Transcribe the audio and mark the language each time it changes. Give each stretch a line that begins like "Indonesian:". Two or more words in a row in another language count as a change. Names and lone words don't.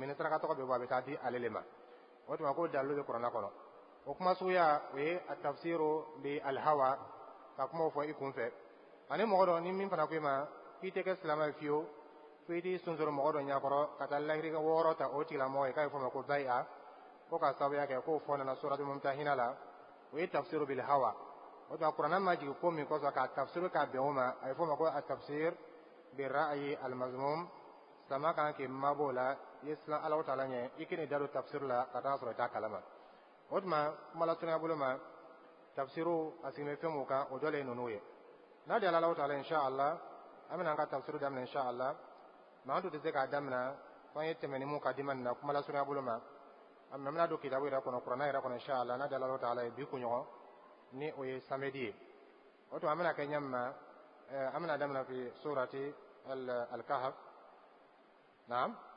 Bambara: ni saraka tɔgɔ bɛ bɔ a bɛ taa di ale le ma o tuma ko dalilu bɛ kuranna kɔnɔ o kuma suguya o ye
Arabic: التفسير بالهوى
Bambara: ka kumaw fɔ i kunfɛ ani mɔgɔ dɔ ni min fana ko i ma k'i tɛ kɛ silamɛ ye fiyewu fo i t'i sunsoro mɔgɔ dɔ ɲɛkɔrɔ ka taa lahiri wɔɔrɔ ta o tigilamɔgɔ ye k'a ye fɔ ma ko bay'a ko ka sababuya kɛ k'o fɔ nana suratul mumtahina la o ye
Arabic: تفسير بالهوى
Bambara: o tuma kuranna ma jigin ko min kɔsɔn ka tafsir ka bɛn o ma a ye fɔ ma ko
Arabic: التفسير بالرأي المذموم
Bambara: sama kan k'i mabɔ o la i ye siran Alahu taala ɲɛ i k'i da don tafsir la ka taa sɔrɔ i t'a kalama o tuma kuma lasurunya bolo ma tafsiru a sigilen bɛ fɛn mun kan o dɔ le ye ninnu ye n'a diyara Alahu taala inshallah an bɛna an ka tafsir daminɛ inshallah mais an tun tɛ se k'a daminɛ fo an ye tɛmɛ ni mun ka di ma nin na kuma lasurunya bolo ma an bɛna don kitabu yɛrɛ kɔnɔ kuranna yɛrɛ kɔnɔ inshallah n'a diyara Alahu taala ye bi kunɲɔgɔn ni o ye samedi ye o tuma an bɛna kɛ ɲɛ min ma an bɛna daminɛ
Arabic: في سورة الكهف
Bambara: naam